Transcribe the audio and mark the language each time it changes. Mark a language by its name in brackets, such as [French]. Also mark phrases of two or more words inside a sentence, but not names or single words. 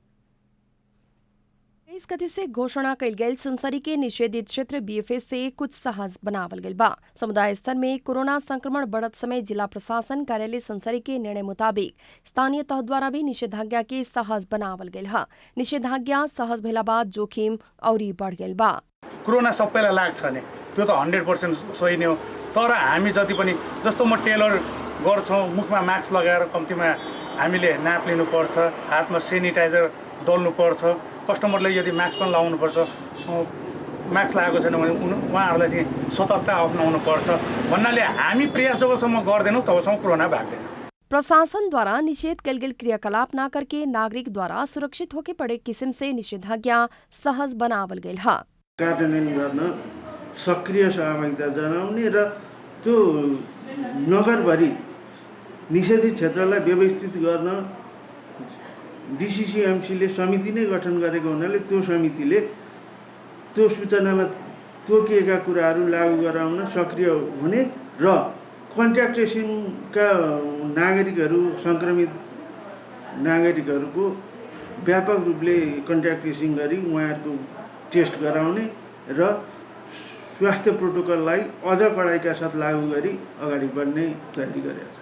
[Bhojpuri] इस गति से घोषणा कल गेल सुनसरी के निषेधित क्षेत्र बीएफए से कुछ सहज बनावल गइल बा। समुदाय स्तर में कोरोना संक्रमण बढ़त समय जिला प्रशासन कार्यालय सुनसरी के निर्णय मुताबिक स्थानीय तह द्वारा भी निषेधाज्ञा के सहज बनावल गइल हा। निषेधाज्ञा सहज भेला बाद जोखिम औरी बढ़ गइल बा। [Nepali] कोरोना सबैलाई लाग्छ नि त्यो त 100% सही नै हो, तर हामी जति पनि जस्तो म टेलर गर्छौं, मुखमा मास्क लगाएर कम्तीमा हामीले नाप लिनुपर्छ, हातमा सेनिटाइजर दल्नुपर्छ, कस्टमरले यदि मास्क पनि लाउनुपर्छ, मास्क लगाएको छैन भने उहाँहरूलाई चाहिँ सतर्कता अपनाउनुपर्छ भन्नाले हामी प्रयास जबसम्म गर्दैनौँ तबसम्म कोरोना भाग्दैन। [Bhojpuri] प्रशासन द्वारा निषेध कल गेल क्रियाकलाप न करके नागरिक द्वारा सुरक्षित होके पड़े किस्म से निषेधाज्ञा सहज बनावल गइल हा। [Nepali] कार्यान्वयन गर्न सक्रिय सहभागिता जनाउने र त्यो नगरभरि निषेधित क्षेत्रलाई व्यवस्थित गर्न डिसिसिएमसीले समिति नै गठन गरेको हुनाले त्यो समितिले त्यो सूचनामा तोकिएका कुराहरू लागू गराउन सक्रिय हुने र कन्ट्याक्ट ट्रेसिङका नागरिकहरू सङ्क्रमित नागरिकहरूको व्यापक रूपले कन्ट्याक्ट ट्रेसिङ गरी उहाँहरूको टेस्ट गराउने र स्वास्थ्य प्रोटोकललाई अझ कडाइका साथ लागू गरी अगाडि बढ्ने तयारी गरेका छ।